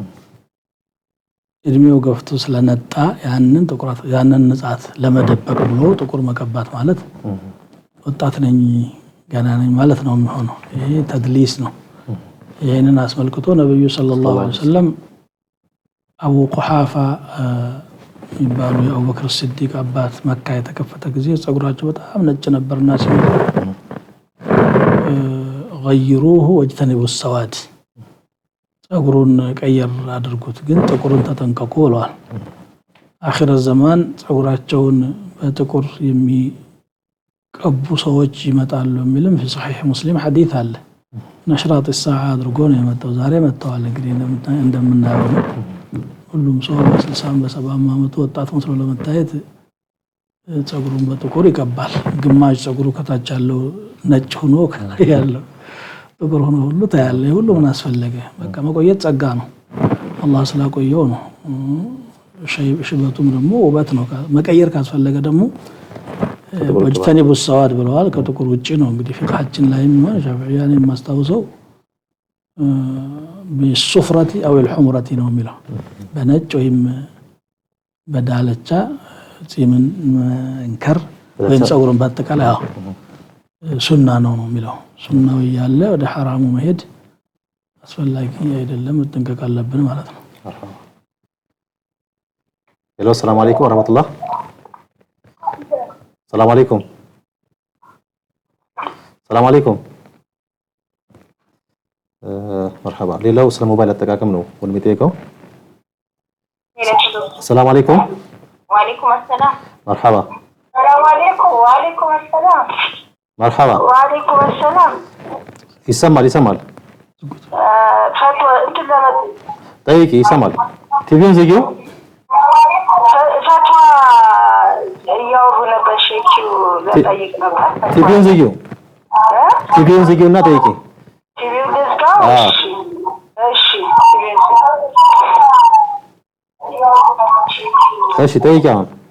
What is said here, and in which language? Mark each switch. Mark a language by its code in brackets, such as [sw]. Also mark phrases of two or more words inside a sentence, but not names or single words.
[am] እድሜው ገፍቶ ስለነጣ ያንን ንጻት ለመደበቅ ብሎ ጥቁር መቀባት ማለት ወጣት ነኝ ገና ነኝ ማለት ነው የሚሆነው ይሄ ተድሊስ ነው ይሄንን አስመልክቶ ነብዩ [ar] صلى الله عليه وسلم [am] አቡ ቁሐፋ ይባሉ የአቡበክር ሲዲቅ አባት መካ የተከፈተ ጊዜ ጸጉራቸው በጣም ነጭ ነበርና ሲመጡ [ar] غيروه واجتنبوا السواد [am] ጸጉሩን ቀየር አድርጉት ግን ጥቁሩን ተጠንቀቁ ብለዋል አኺር ዘመን ጸጉራቸውን በጥቁር የሚቀቡ ሰዎች ይመጣሉ የሚልም [ar] في صحيح مسلم حديث [am] አለ ነሽራጥ الساعه አድርጎ ነው የመጣው ዛሬ መጣዋል እንግዲህ እንደምናየው ሁሉም ሰው በ60 በ70 ዓመቱ ወጣት መስሎ ለመታየት ጸጉሩን በጥቁር ይቀባል ግማሽ ጸጉሩ ከታች ያለው ነጭ ሆኖ ያለው ጥቁር ሆኖ ሁሉ ታያለ ሁሉ ምን አስፈልገ በቃ መቆየት ጸጋ ነው አላህ ስላቆየው ነው ሽበቱም ደግሞ ውበት ነው መቀየር ካስፈለገ ደግሞ [ar] واجتنبوا السواد [am] ብለዋል። ከጥቁር ውጪ ነው እንግዲህ ፍቅሃችን ላይም ሻፊዒያን የማስታውሰው [ar] بالصفرة أو الحمرة [am] ነው የሚለው በነጭ ወይም በዳለቻ ጺምን መንከር ወይም ጸጉርን በአጠቃላይ ሱና ነው የሚለው ሱናው ያለ ወደ ሐራሙ መሄድ አስፈላጊ አይደለም መጠንቀቅ አለብን ማለት ነው። ሄሎ [ar] السلام عليكم ورحمة الله السلام عليكم السلام عليكم [am] مرحبا ሌላው ስለ ሞባይል አጠቃቀም ነው ወንድሜ ጠይቀው [ar] السلام عليكم وعليكم السلام مرحبا السلام عليكم وعليكم السلام مرحبا وعليكم السلام [am] ይሰማል [ar] فتوى انت لما [am] ጠይቂ ይሰማል ቲቪውን ዘጊው فتوى ያወሩ ነበር ሼኪው ለጠይቅ ነበር ቲቪውን ዘጊውና ጠይቂ ቲቪው ልዝጋው እሺ እሺ ጠይቂ አሁን